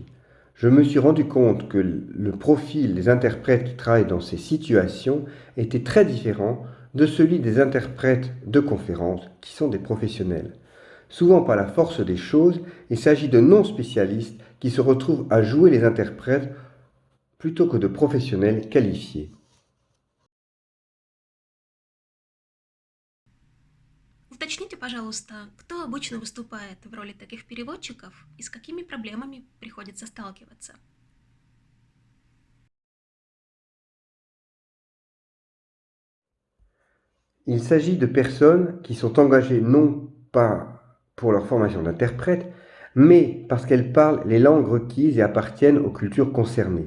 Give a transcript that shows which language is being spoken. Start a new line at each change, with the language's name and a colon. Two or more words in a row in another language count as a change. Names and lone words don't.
French: Je me suis rendu compte que le profil des interprètes qui travaillent dans ces situations était très différent de celui des interprètes de conférences qui sont des professionnels. Souvent par la force des choses, il s'agit de non-spécialistes qui se retrouvent à jouer les interprètes plutôt que de professionnels qualifiés.
Russian: Уточните, пожалуйста, кто обычно выступает в роли таких переводчиков и с какими проблемами приходится сталкиваться?
French: Il s'agit de personnes qui sont engagées non pas pour leur formation d'interprète, mais parce qu'elles parlent les langues requises et appartiennent aux cultures concernées.